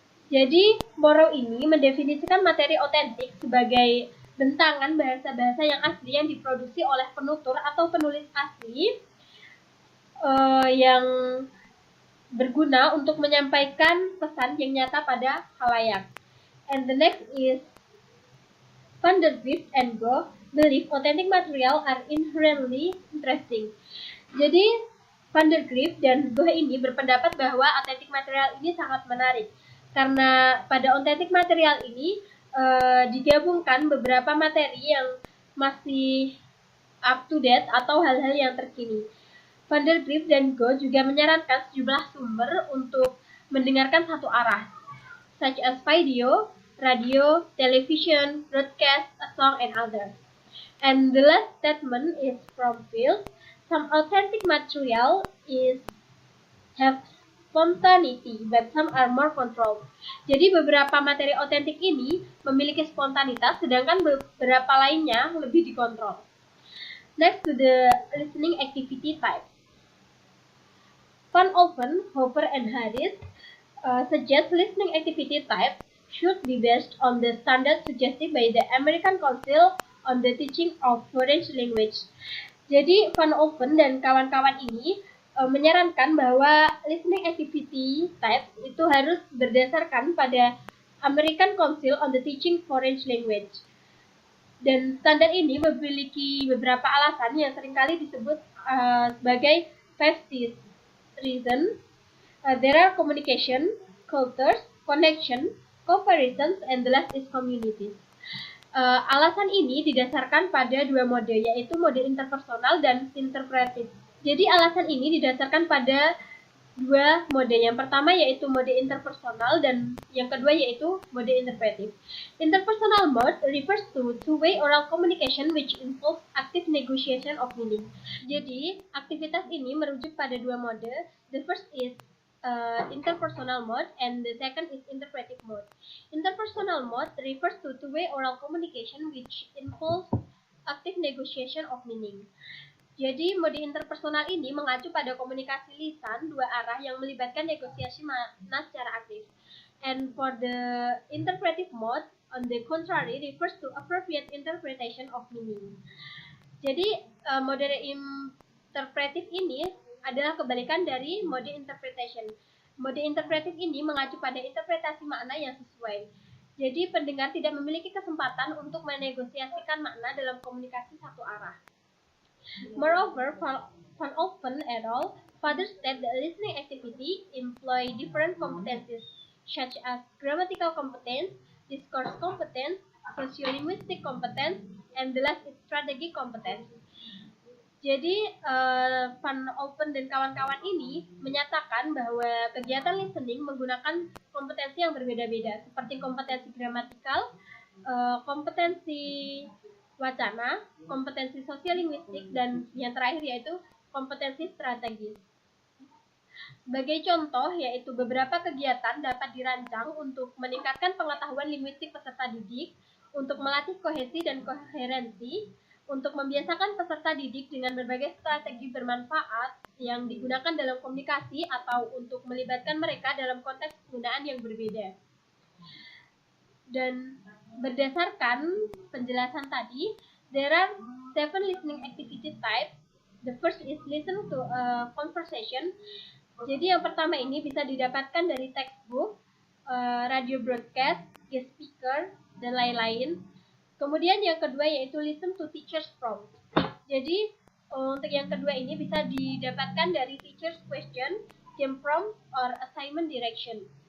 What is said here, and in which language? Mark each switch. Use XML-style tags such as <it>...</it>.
<id>Jadi, Morrow ini mendefinisikan materi otentik sebagai bentangan bahasa-bahasa yang asli yang diproduksi oleh penutur atau penulis asli yang berguna untuk menyampaikan pesan yang nyata pada khalayak.</id> <en>And the next is Van der Grift and Go believe authentic material are inherently interesting.</en> <id>Jadi Van der Grift dan Go ini berpendapat bahwa authentic material ini sangat menarik karena pada authentic material ini digabungkan beberapa materi yang masih up to date atau hal-hal yang terkini. Van der Grift dan Go juga menyarankan sejumlah sumber untuk mendengarkan satu arah,</id> <en>such as video, radio, television, broadcast, a song, and others. And the last statement is from Phil. Some authentic material have spontaneity, but some are more controlled.</en> <id>Jadi beberapa materi otentik ini memiliki spontanitas, sedangkan beberapa lainnya lebih dikontrol.</id> <en>Next to the listening activity type. Van Olven, Hopper, and Harris suggest listening activity type should be based on the standards suggested by the American Council on the Teaching of Foreign Language.</en> <id>Jadi Van Olven dan kawan-kawan ini menyarankan bahwa listening activity type itu harus berdasarkan pada American Council on the Teaching Foreign Language. Dan standar ini memiliki beberapa alasan yang seringkali disebut sebagai 5 C's reason.</id> <en>There are communication, cultures, connection, comparisons, and the last is communities.</en> <id>Alasan ini didasarkan pada dua mode, yaitu mode interpersonal dan interpretif. Jadi alasan ini didasarkan pada dua mode. Yang pertama yaitu mode interpersonal dan yang kedua yaitu mode interpretif.</id> <en>Interpersonal mode refers to two-way oral communication which involves active negotiation of meaning.</en> <id>Jadi aktivitas ini merujuk pada dua mode.</id> <en>The first is interpersonal mode and the second is interpretive mode. Interpersonal mode refers to two-way oral communication which involves active negotiation of meaning.</en> <id>Jadi mode interpersonal ini mengacu pada komunikasi lisan dua arah yang melibatkan negosiasi makna secara aktif.</id> <en>And for the interpretive mode, on the contrary, refers to appropriate interpretation of meaning.</en> <id>Jadi mode interpretif ini adalah kebalikan dari mode interpretation. Mode interpretif ini mengacu pada interpretasi makna yang sesuai. Jadi pendengar tidak memiliki kesempatan untuk menegosiasikan makna dalam komunikasi satu arah.</id> <en>Moreover, Van Olven et al. Further state that listening activity employ different competencies, such as grammatical competence, discourse competence, sociolinguistic competence, and the last is strategic competence.</en> <id>Jadi, Van Olven dan kawan-kawan ini menyatakan bahwa kegiatan listening menggunakan kompetensi yang berbeda-beda, seperti kompetensi gramatikal, kompetensi wacana, kompetensi sosiolinguistik, dan yang terakhir yaitu kompetensi strategis. Sebagai contoh, yaitu beberapa kegiatan dapat dirancang untuk meningkatkan pengetahuan linguistik peserta didik, untuk melatih kohesi dan koherensi, untuk membiasakan peserta didik dengan berbagai strategi bermanfaat yang digunakan dalam komunikasi atau untuk melibatkan mereka dalam konteks penggunaan yang berbeda. Dan berdasarkan penjelasan tadi,</id> <en>there are 7 listening activity types. The first is listen to a conversation.</en> <id>Jadi yang pertama ini bisa didapatkan dari textbook, radio broadcast, guest speaker, dan lain-lain. Kemudian yang kedua yaitu listen to teacher's prompt. Jadi untuk yang kedua ini bisa didapatkan dari</id> <en>teacher's question, game prompt, or assignment direction.</en>